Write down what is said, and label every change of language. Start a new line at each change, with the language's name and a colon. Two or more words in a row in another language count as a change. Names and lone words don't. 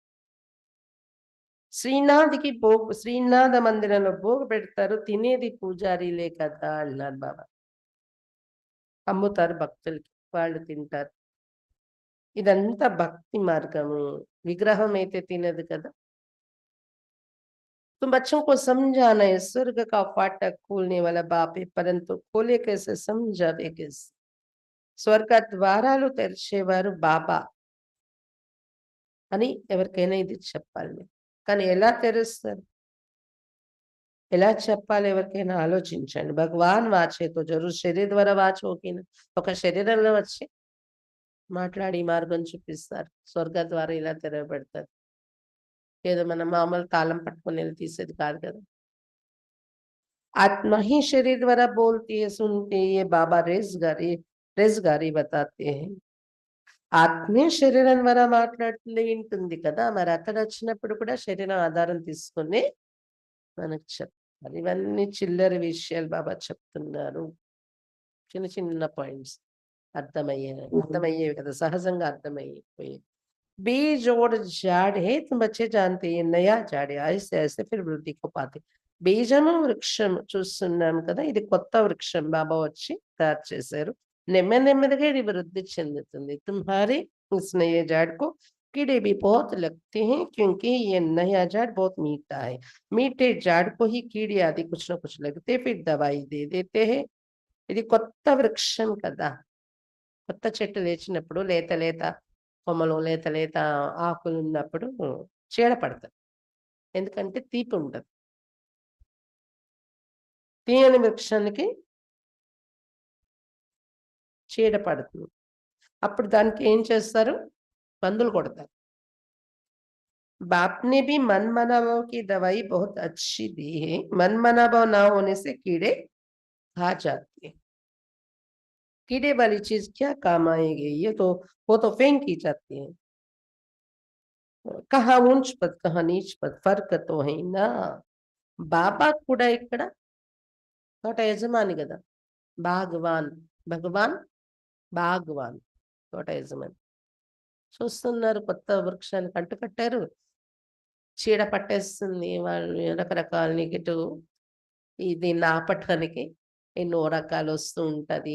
Telugu: శ్రీనాథ మందిరంలో భోగ పెడతారు, తినేది పూజారీలే కదా అన్నారు బాబా. అమ్ముతారు భక్తులకి, వాళ్ళు తింటారు. ఇదంతా భక్తి మార్గము. విగ్రహం అయితే తినదు కదా.
Hindi: तुम बच्चों को समझाना है, स्वर्ग का फाटक खोलने वाला बाप है, परंतु खोले कैसे, समझावे कैसे.
Telugu: స్వర్గ ద్వారాలు తెరిచేవారు బాబా అని ఎవరికైనా ఇది చెప్పాలి. కానీ ఎలా తెరుస్తారు, ఎలా చెప్పాలి ఎవరికైనా ఆలోచించండి.
Hindi: भगवान वाचेतो ज़रूर शरीर द्वारा वाच
Telugu: ఓకేనా, ఒక శరీరంలో వచ్చి మాట్లాడి మార్గం చూపిస్తారు. స్వర్గ ద్వారా ఇలా తెరవబెడతారు. ఏదో మనం మామూలు తాళం పట్టుకొని వెళ్ళి తీసేది కాదు కదా.
Hindi: आत्मा ही शरीर द्वारा बोलती है, सुनती है। ये बाबा रेज गारी बताते हैं.
Telugu: ఆత్మే శరీరం ద్వారా మాట్లాడుతుంది, వింటుంది కదా! మరి అతడొచ్చినప్పుడు కూడా శరీరం ఆధారం తీసుకొని మనకు చెప్తారు. ఇవన్నీ చిల్లర విషయాలు బాబా చెప్తున్నారు. చిన్న చిన్న పాయింట్స్ అర్థమయ్యేవి కదా! సహజంగా అర్థమైపోయేవి.
Hindi: बीज और झाड़ है तुम बच्चे जानते हैं, नया झाड़ है, ऐसे ऐसे फिर వృద్ధి को पाते.
Telugu: బీజము వృక్షం చూస్తున్నాం కదా! ఇది కొత్త వృక్షం బాబా వచ్చి తయారు చేశారు. నెమ్మది నెమ్మదిగా ఇది వృద్ధి చెందుతుంది.
Hindi: तुम्हारे इस नए झाड़ को कीड़े भी बहुत लगते हैं क्योंकि ये नया झाड़ बहुत मीठा है. मीठे झाड़ को ही कीड़े आदि कुछ न कुछ लगते फिर दवाई दे देते हैं.
Telugu: ఇది కొత్త వృక్షం కదా! కొత్త చెట్టు లేచినప్పుడు లేత లేత కొమ్మలు, లేత లేత ఆకులున్నప్పుడు చీడ పడతది. ఎందుకంటే తీపి ఉండదు. తీయని వృక్షానికి చీడ పడుతుంది. అప్పుడు దానికి ఏం చేస్తారు? మందులు కొడతారు.
Hindi: बाप ने भी मनमनावों की दवाई बहुत अच्छी दी है. मनमनावो ना होने से कीड़े खा जाते हैं. कीड़े वाली चीज क्या काम आएगी? वो तो फेंक की जाती है. कहाँ ऊंच पद कहाँ नीच पद फर्क तो है ना.
Telugu: బాబా కూడా ఇక్కడ తోట యజమాని కదా! భాగవాన్, భగవాన్, భాగవాన్ తోట యజమాని. చూస్తున్నారు కొత్త వృక్షానికి అంటుకట్టారు. చీడ పట్టేస్తుంది. వాళ్ళు రకరకాల నెగెటివ్ దీన్ని ఆపటానికి ఎన్నో రకాలొస్తూ ఉంటది.